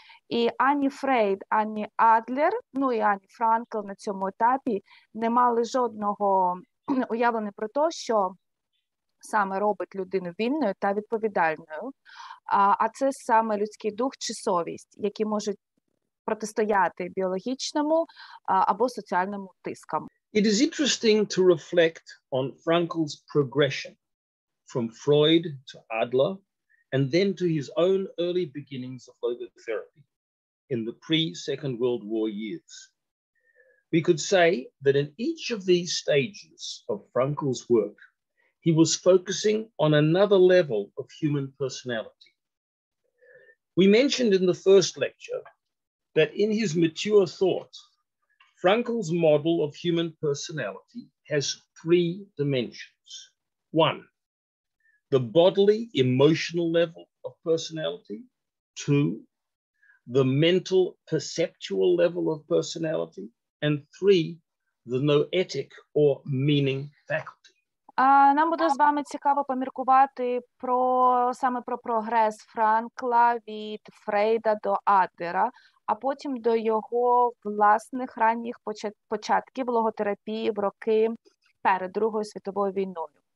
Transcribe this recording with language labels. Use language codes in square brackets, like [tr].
[uk] І ані Фрейд, ані Адлер, ну і ані Франкл на цьому етапі не мали жодного уявлення про те, що саме робить людину вільною та відповідальною, а це саме людський дух чи совість, які можуть протистояти біологічному або соціальному тискам. [en] It is interesting to reflect on Frankl's progression from Freud to Adler and then to his own early beginnings of logotherapy in the pre-Second World War years. We could say that in each of these stages of Frankl's work, he was focusing on another level of human personality. We mentioned in the first lecture that in his mature thought, Frankl's model of human personality has three dimensions. One, the bodily, emotional level of personality. Two, the mental, perceptual level of personality. And three, the noetic or meaning faculty. [uk] Нам буде з вами цікаво поміркувати саме про прогрес Франкла від Фрейда до Адлера, а потім до його власних ранніх початків логотерапії в роки перед Другою світовою війною.